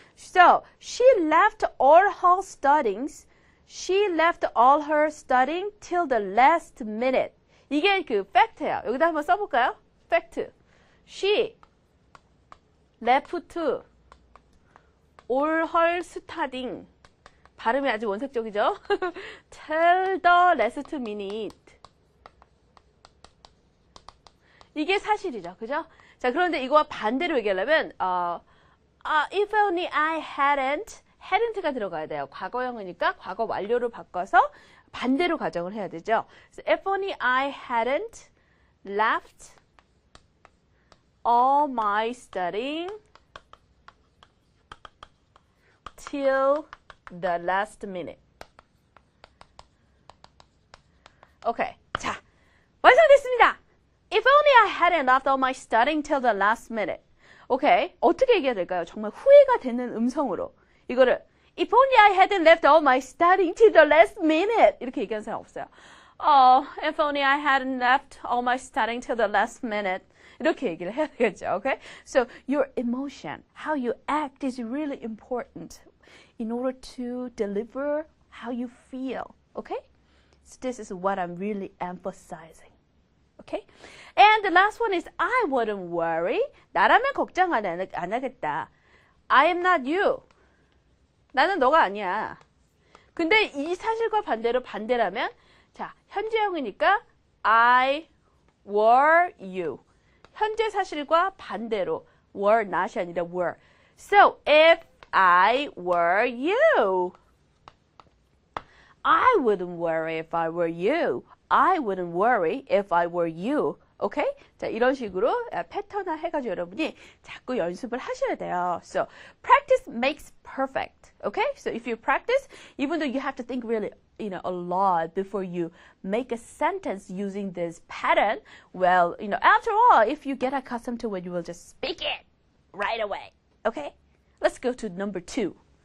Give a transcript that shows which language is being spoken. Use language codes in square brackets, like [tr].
[en] So, she left all her studies. She left all her studying till the last minute. [ko] 이게 그 fact예요. 여기다 한번 써볼까요? fact. [en] She left all her studying. [ko] 발음이 아주 원색적이죠? [en] till the last minute. [ko] 이게 사실이죠. 그죠? 자, 그런데 이거와 반대로 얘기하려면, if only I hadn't가 들어가야 돼요. 과거형이니까 과거 완료로 바꿔서 반대로 가정을 해야 되죠. [en] So if only I hadn't left all my studying till the last minute. [ko] 오케이. 자, 완성됐습니다. [en] If only I hadn't left all my studying till the last minute. 오케이. [ko] 어떻게 얘기해야 될까요? 정말 후회가 되는 음성으로. [en] 이거를 If only I hadn't left all my studying till the last minute. [ko] 이렇게 얘기하는 사람 없어요. [en] If only I hadn't left all my studying till the last minute. [ko] 이렇게 얘기를 해야 되겠죠. [en] Okay? So your emotion, how you act is really important in order to deliver how you feel. Okay? So this is what I'm really emphasizing. Okay? And the last one is I wouldn't worry. [ko] 나라면 걱정 안 하겠다. [en] I am not you. [ko] 나는 너가 아니야. 근데 이 사실과 반대라면 자, 현재형이니까 I were you. 현재 사실과 반대로 were not이 아니라 were. [en] So if I were you, I wouldn't worry if I were you. I wouldn't worry if I were you. Okay? [ko] 자, 이런 식으로 패턴화 해가지고 여러분이 자꾸 연습을 하셔야 돼요. [en] So, practice makes perfect. Okay? So, if you practice, even though you have to think really, a lot before you make a sentence using this pattern, well, after all, if you get accustomed to it, you will just speak it right away. Okay? Let's go to number 2.